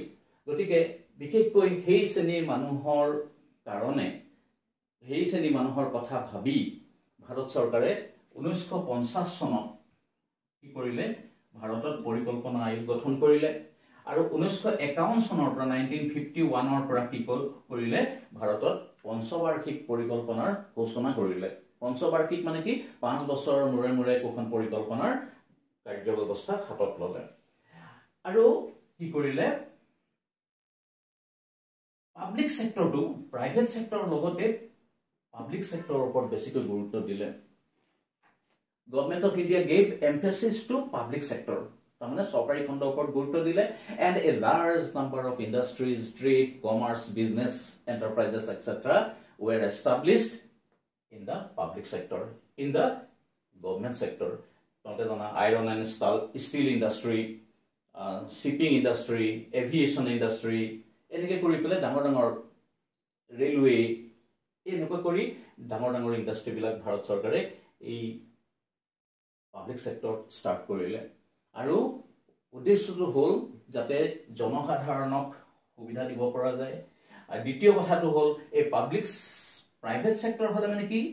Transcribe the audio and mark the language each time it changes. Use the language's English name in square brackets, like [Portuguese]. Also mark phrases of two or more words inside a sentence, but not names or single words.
[Assamese] গতিকে বিশেষকৈ সেই শ্ৰেণীৰ মানুহৰ কাৰণে সেই শ্ৰেণীৰ মানুহৰ কথা ভাবি ভাৰত চৰকাৰে 1950 চনত কি কৰিলে ভাৰতত পৰিকল্পনা আয়োগ গঠন কৰিলে আৰু 1951 চনৰ পৰা 1951 পৰা কি কৰিলে ভাৰতত পঞ্চবাৰ্ষিক পৰিকল্পনাৰ ঘোষণা কৰিলে পঞ্চবাৰ্ষিক মানে কি 5 বছৰৰ মূৰে মূৰে কোখন পৰিকল্পনাৰ কাৰ্যব্যৱস্থা হাতত ললে আৰু কি কৰিলে পাব্লিক সেক্টৰটো প্ৰাইভেট সেক্টৰৰ লগতে পাব্লিক সেক্টৰৰ ওপৰত বেছিকৈ গুৰুত্ব দিলে [English] Government of India gave emphasis to public sector [Assamese] তাৰমানে চৰকাৰী খণ্ডৰ ওপৰত গুৰুত্ব দিলে [English] and a large number of industries trade commerce business enterprises etc were established in the public sector in the government sector [Assamese] তোমালোকে জানা [English] iron and steel industry shipping industry aviation industry [Assamese] এনেকৈ কৰি পেলাই ডাঙৰ ৰেলৱে এনেকৈ কৰি ডাঙৰ ইণ্ডাষ্ট্ৰি বিলাক ভাৰত চৰকাৰে এই [English] public sector start [Assamese] কৰিলে আৰু উদ্দেশ্যটো হল যাতে জনসাধাৰণক সুবিধা দিব পৰা যায় আৰু দ্বিতীয় কথাটো হল এই [English] public private sector [Assamese] হলে মানে কি